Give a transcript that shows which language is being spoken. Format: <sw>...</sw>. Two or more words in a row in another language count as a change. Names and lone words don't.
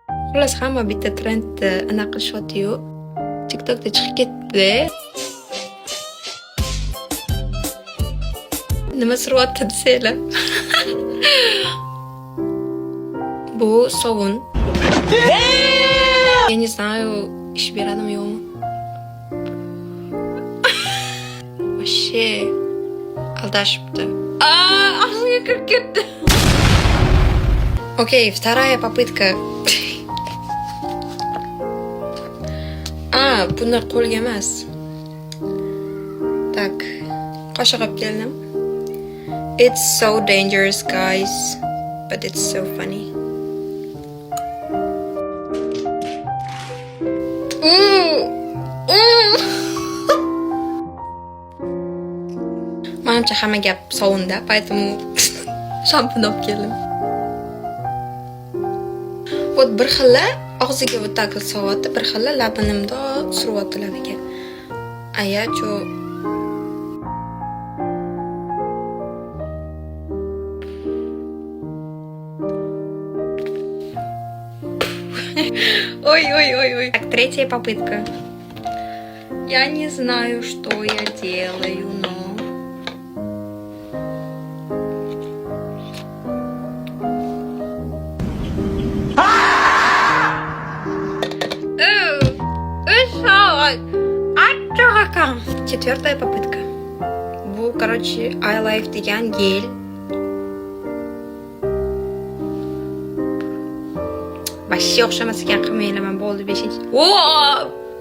<uz>Xullas hamma bitta trendni anaqa qilishyapti-yu. TikTokda chiqib ketdi. Nima suryapti desanglar. Bu sovun.</uz> <ru>Я не знаю,</ru> <uz>ish beradimi yo'qmi? Вообще aldashibdi. Og'ziga kirib ketdi.</uz> <ru>Окей, вторая попытка.</ru> <uz>Buni qo'lga emas. Так, qoshiq olib keldim.</uz> <en>It's so dangerous, guys, but it's so funny.</en> <uz>Manimcha hamma gap sovunda, поэтому shampun olib keldim. Вот bir xilla og'ziga</uz> <ru>вот так</ru> <uz>solyapti, bir xilla labini mundoq suryapti labiga. Aya cho Ой.</uz> <ru>Так, третья попытка. Я не знаю, что я делаю, но... Четвертая попытка.</ru> <uz>Bu, короче, iLife degan gel. Вообще o'xshamas ekan, qilmayman, bo'ldi 5-chi.</uz>